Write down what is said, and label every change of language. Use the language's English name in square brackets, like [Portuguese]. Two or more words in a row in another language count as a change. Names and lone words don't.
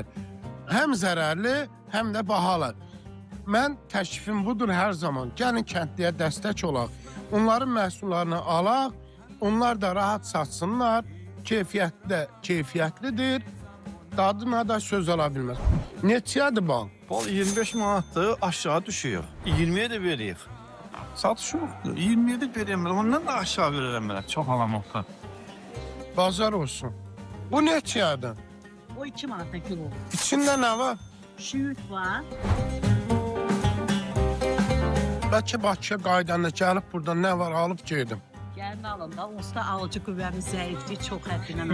[Azerbaijani] Həm zərərli, həm də bahalı. Mən təklifim budur hər zaman. Gəlin kəndliyə dəstək olaq. Onların məhsullarını alaq, onlar da rahat satsınlar. Keyfiyyətli də keyfiyyətlidir. Dadına da söz ala bilməz. Neçədir bal? Bal 25 manatdır, [Turkish] aşağı düşüyor. [Azerbaijani] 20'ye de veririk. [Turkish] Satış yoktur. 20'ye de vereyim. Ondan da aşağı veririm ben. Çok alamakta. [Azerbaijani] Bazar olsun. Bu neçədir? O 2 manata kilo. İçində nə var? Şiyüt var. Bəlkə Bakıya qaydanda gəlib burada nə var alıb gedim. Gəlin alın da, onsuz da alıcı qüvvəmiz zəifdir, çox həddindən.